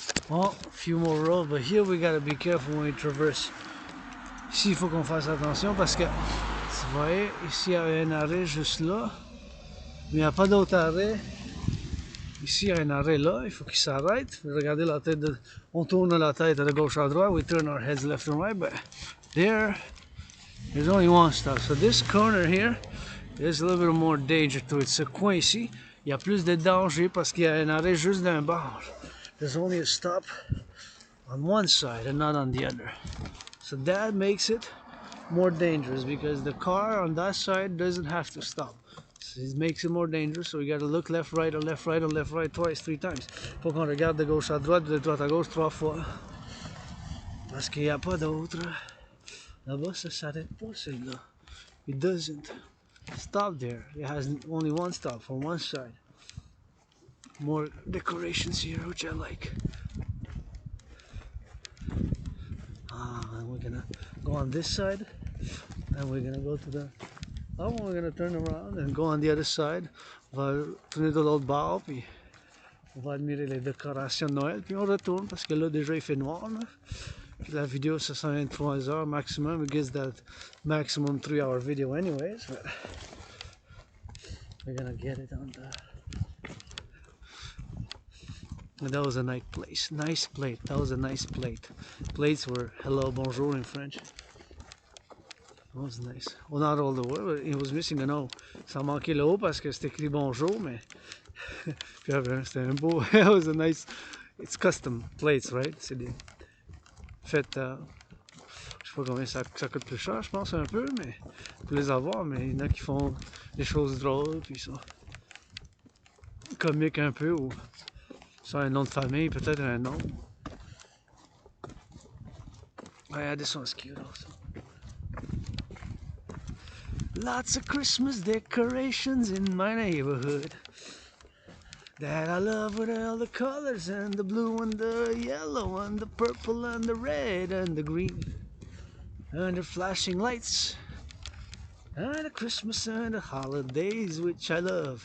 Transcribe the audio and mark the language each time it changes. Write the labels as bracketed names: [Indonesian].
[English] Oh, a few more rows, but here we gotta be careful when we traverse. [French] Ici, il faut qu'on fasse attention parce que, vous voyez, ici, il y a un arrêt juste là, mais il n'y a pas d'autre arrêt. Ici, il y a un arrêt là, il faut qu'il s'arrête. Regardez la tête, on tourne la tête de gauche à droite, [English] we turn our heads left and right, but there's only one stop. So this corner here, there's a little bit more danger to it. [French] Ce coin ici, il y a plus de danger parce qu'il y a un arrêt juste d'un bord. [English] There's only a stop on one side and not on the other. So that makes it more dangerous because the car on that side doesn't have to stop. So it makes it more dangerous, so we gotta look left, right, or left, right, or left, right twice, 3 times. [French] Faut qu'on regarde de gauche à droite, de droite à gauche 3 fois. Parce qu'il n'y a pas d'autre. Là-bas, ça s'arrête pas, celui-là. [English] It doesn't stop there. It has only one stop for one side. More decorations here, which I like. And we're gonna go on this side, and we're gonna go to the... Oh, we're gonna turn around and go on the other side. [French] On va tourner de l'autre bord, puis on va admirer les décorations de Noël, puis on retourne parce que là déjà il fait noir. Là. Puis la vidéo ça sera 23 heures maximum. [English] It gives that maximum 3-hour video anyways. But we're gonna get it on the... That was a nice place. Nice plate. That was a nice plate. Plates were hello, bonjour in French. That was nice. Well, not all the word, but it was missing an O. [French] Ça manquait le O parce que c'était écrit bonjour, mais puis c'était un beau. [English] It was a nice. It's custom plates, right? [French] C'est des fait. Je sais pas combien ça coûte plus cher, je pense un peu, mais pour les avoir, mais il y en a qui font des choses drôles, puis ça comique un peu ou ça a un nom de famille, peut-être un nom. [English] Yeah, this one's cute also. Lots of Christmas decorations in my neighborhood that I love with all the colors and the blue and the yellow and the purple and the red and the green and the flashing lights and the Christmas and the holidays which I love.